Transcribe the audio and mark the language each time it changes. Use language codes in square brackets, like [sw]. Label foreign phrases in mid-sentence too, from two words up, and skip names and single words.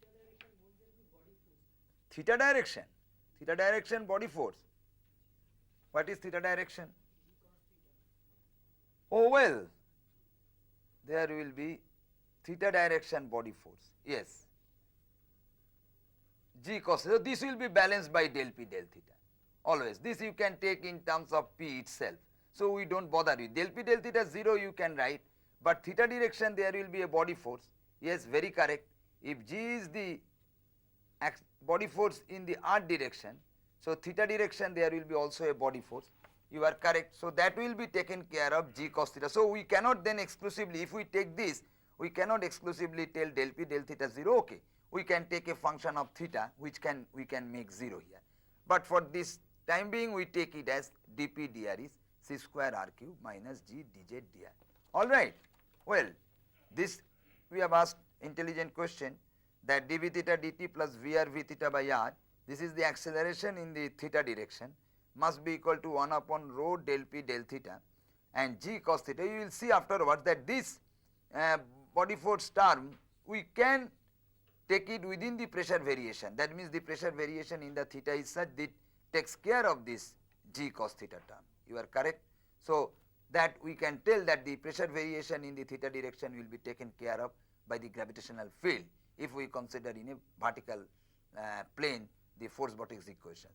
[en] Theta direction body force. What is theta direction? Oh well, there will be theta direction body force. Yes. G cos, so this will be balanced by del P del theta. Always. This you can take in terms of P itself. So we don't bother with del P del theta 0 you can write, but theta direction there will be a body force. Yes, very correct. If G is the body force in the r direction, so theta direction there will be also a body force. You are correct. So that will be taken care of G cos theta. So we cannot then exclusively, if we take this, we cannot exclusively tell del P del theta 0. Okay, we can take a function of theta which we can make 0 here. But for this time being we take it as dp dr is c square r cube minus g dz dr. Alright. Well, this we have asked intelligent question that dv theta dt plus vr v theta by r, this is the acceleration in the theta direction, must be equal to 1 upon rho del P del theta and g cos theta. You will see afterwards that this body force term we can take it within the pressure variation. That means the pressure variation in the theta is such that takes care of this g cos theta term. You are correct. So that we can tell that the pressure variation in the theta direction will be taken care of by the gravitational field if we consider in a vertical plane the force vortex equations.